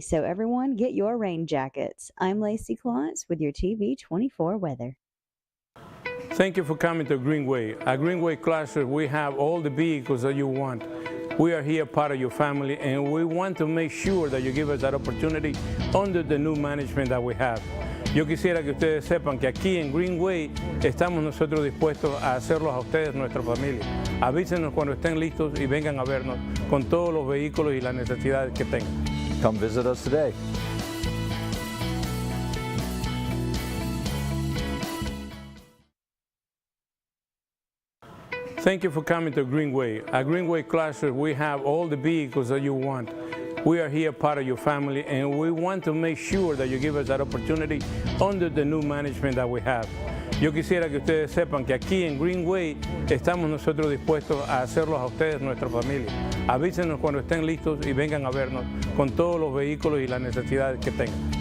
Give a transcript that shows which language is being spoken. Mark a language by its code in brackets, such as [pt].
[en] So everyone, get your rain jackets. I'm Lacey Clontz with your TV24 weather. Thank you for coming to Greenway. At Greenway Chrysler, we have all the vehicles that you want. We are here part of your family, and we want to make sure that you give us that opportunity under the new management that we have. [es] Yo quisiera que ustedes sepan que aquí en Greenway estamos nosotros dispuestos a hacerlos a ustedes nuestra familia. Avísenos cuando estén listos y vengan a vernos con todos los vehículos y las necesidades que tengan. [en] Come visit us today. Thank you for coming to Greenway. At Greenway Chrysler, we have all the vehicles that you want. We are here part of your family, and we want to make sure that you give us that opportunity under the new management that we have. [es] Yo quisiera que ustedes sepan que aquí en Greenway estamos nosotros dispuestos a hacerlos a ustedes nuestra familia. Avísenos cuando estén listos y vengan a vernos con todos los vehículos y las necesidades que tengan.